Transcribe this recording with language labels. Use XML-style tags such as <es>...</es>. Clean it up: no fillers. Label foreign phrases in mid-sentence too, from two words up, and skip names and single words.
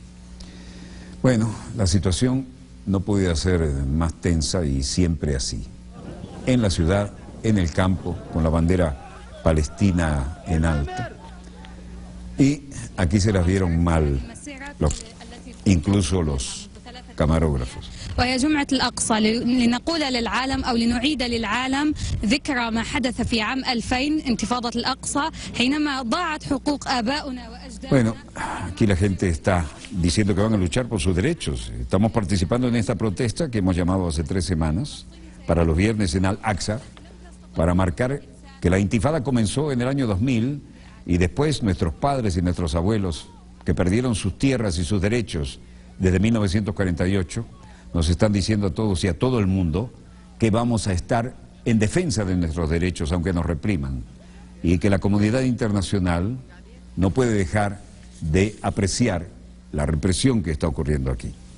<es>Bueno, la situación no podía ser más tensa y siempre así. En la ciudad, en el campo, con la bandera palestina en alto. Y aquí se las vieron mal, incluso los camarógrafos.</es> <ar>وهي جمعة الأقصى لنقول للعالم أو لنعيد للعالم ذكرى ما حدث في عام 2000 انتفاضة الأقصى حينما ضاعت حقوق آبائنا وأجدادنا.</ar> <es>Bueno, aquí la gente está diciendo que van a luchar por sus derechos. Estamos participando en esta protesta que hemos llamado hace 3 semanas para los viernes en Al-Aqsa, para marcar que la intifada comenzó en el año 2000 y después nuestros padres y nuestros abuelos que perdieron sus tierras y sus derechos desde 1948, nos están diciendo a todos y a todo el mundo que vamos a estar en defensa de nuestros derechos aunque nos repriman, y que la comunidad internacional no puede dejar de apreciar la represión que está ocurriendo aquí.</es>